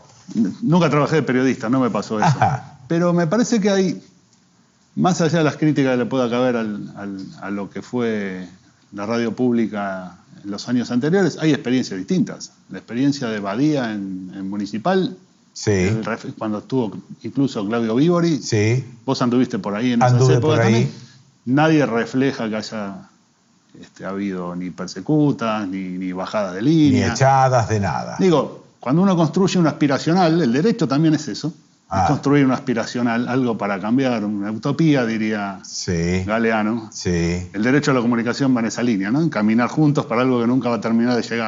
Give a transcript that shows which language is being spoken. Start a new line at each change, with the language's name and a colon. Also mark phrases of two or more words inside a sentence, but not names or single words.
Spanish: Nunca trabajé de periodista, no me pasó eso. Pero me parece que hay, más allá de las críticas que le pueda caber a lo que fue la radio pública en los años anteriores, hay experiencias distintas. La experiencia de Badía en Municipal, cuando estuvo incluso Claudio Vívori, vos anduviste por ahí en esas épocas también, nadie refleja que haya habido ni persecutas, ni bajadas de línea. Ni echadas de nada. Digo, cuando uno construye un aspiracional, el derecho también es eso. Es construir un aspiracional, algo para cambiar, una utopía, diría Galeano. El derecho a la comunicación va en esa línea, ¿no? En caminar juntos para algo que nunca va a terminar de llegar.